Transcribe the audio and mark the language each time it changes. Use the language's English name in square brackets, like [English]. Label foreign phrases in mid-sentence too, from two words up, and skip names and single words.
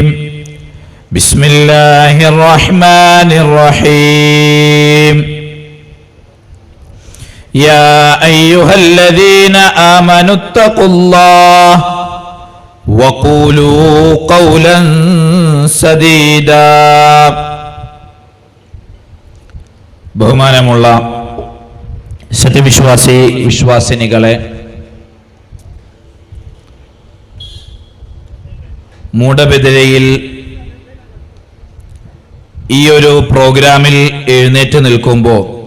[Arabic] بسم الله الرحمن الرحيم. يا أيها الذين آمنوا اتقوا الله وقولوا قولا سديدا. [Malayalam] ബഹുമാനമുള്ള വിശ്വാസിനികളെ, മൂടബിദിരയിൽ ഈ ഒരു പ്രോഗ്രാമിൽ എഴുന്നേറ്റ് നിൽക്കുമ്പോൾ